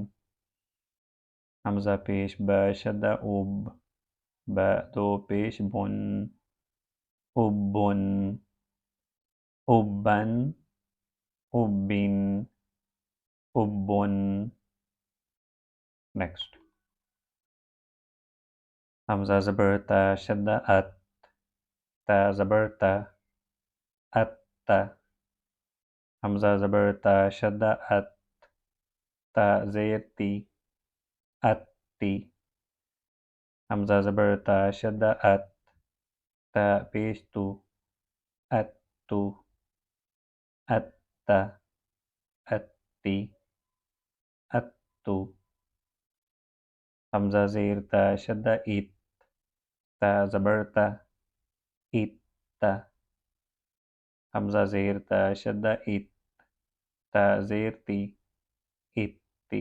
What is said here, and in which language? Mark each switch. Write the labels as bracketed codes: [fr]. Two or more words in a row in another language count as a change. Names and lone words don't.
[ur] حمزہ پیش با، شدہ اب، با دو پیش بن، ابن، ابن، ابن، ابن۔ نیکسٹ حمزہ زبر تا، شدہ ات، تا زبر تا، ات، حمزہ زبر تا، شدہ ات، تا زیر تی، اتی، حمزہ زبر تا شدہ ات، تا پیش تو، ات تو، ات تا، ات تی، ات تو. حمزہ زیر تا شدہ ایت، تا زبر تا، ایت تا. حمزہ زیر تا شدہ ایت، تا زیر تی، ایت تی.